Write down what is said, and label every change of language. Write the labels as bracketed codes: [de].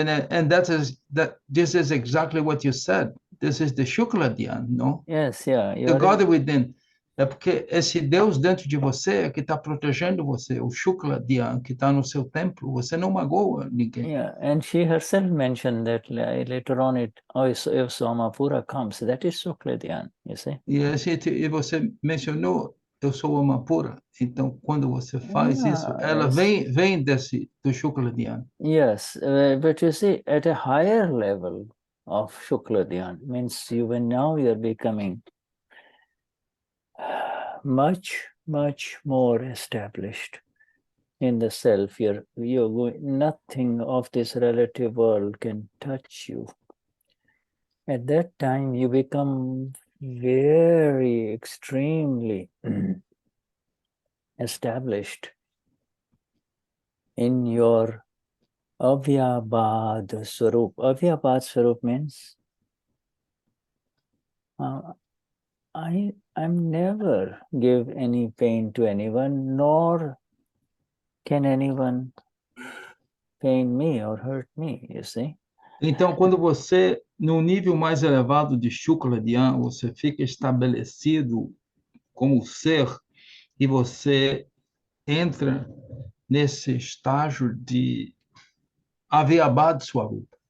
[en] And this is exactly what you said. This is the Shukla Dhyan, no? Yes, The God within. [pt] É porque esse Deus dentro de você é que está protegendo você, o Shukla Dhyan, que está no seu templo, você não magoa ninguém. [en] And she herself mentioned that later on if Somapura comes, that is Shukla Dhyan, you see? [pt] E você mencionou, eu sou alma pura, então quando você faz isso, ela vem do Shukla Dhyan. [en] Yes, but you see, at a higher level of Shukla Dhyan, means now you are becoming much more established in the self. Nothing of this relative world can touch you. At that time, you become very extremely established in your Avyabhad Swarup. Avyabhad Swarup means I'm never give any pain to anyone, nor can anyone pain me or hurt me, you see? [pt] Então, quando você, no nível mais elevado de Shukla Dhyan, você fica estabelecido como ser e você entra nesse estágio de Avyabhad Swarup.